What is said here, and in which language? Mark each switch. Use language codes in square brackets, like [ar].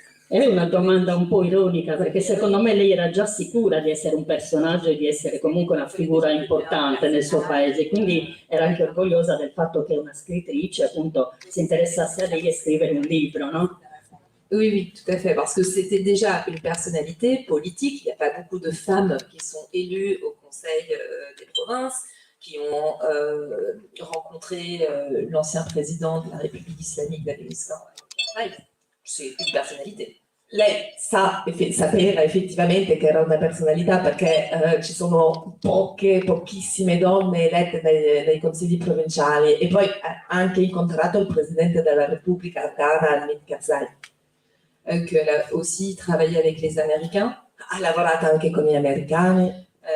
[it] È una domanda un po' ironica, perché secondo me lei era già sicura di essere un personaggio e di essere comunque una figura importante nel suo paese, quindi era anche orgogliosa del fatto che una scrittrice appunto si interessasse a lei e scrivere un libro, no? [fr] Oui, oui, tout à fait, parce que c'était déjà une personnalité politique. Il n'y a pas beaucoup de femmes qui sont élues au Conseil des provinces, qui ont rencontré l'ancien président de la République islamique d'Afghanistan. C'est une personalità. [it] Lei sapeva effettivamente che era una personalità perché ci sono pochissime donne elette dai consigli provinciali e poi ha anche incontrato il presidente della Repubblica Afghana, Hamid Karzai. [fr] Qu'elle a aussi travaillé avec les Américains. [it] Ha lavorato anche con gli americani.